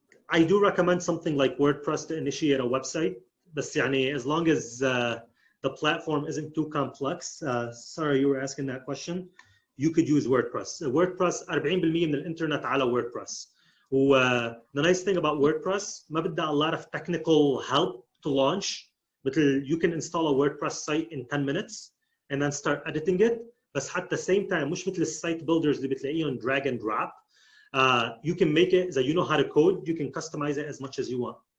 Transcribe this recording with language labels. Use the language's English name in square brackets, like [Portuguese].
[English] I do recommend something like WordPress to initiate a website. بس يعني as long as the platform isn't too complex. Sorry, you were asking that question. You could use WordPress. [Arabic] WordPress 40% من الانترنت على WordPress. [English] The nice thing about WordPress ما بدها a lot of technical help to launch. مثل you can install a WordPress site in 10 minutes and then start editing it. بس at the same time مش مثل السايت builders اللي بتلاقيهم drag and drop. You can make it, so you know how to code, you can customize it as much as you want.